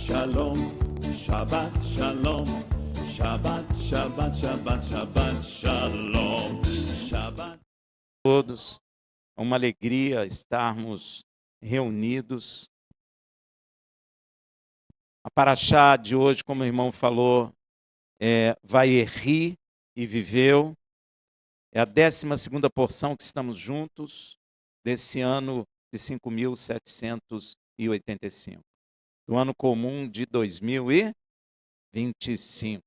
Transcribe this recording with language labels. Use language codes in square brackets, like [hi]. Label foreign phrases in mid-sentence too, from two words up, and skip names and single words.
[he] שלום, שבת שלום, שבת, שבת, שבת, שבת שלום, שבת. [pt] Todos, é uma alegria estarmos reunidos. A paraxá de hoje, como o irmão falou, é Vaieri e viveu. É a 12ª porção que estamos juntos desse ano de 5.785, do ano comum de 2025.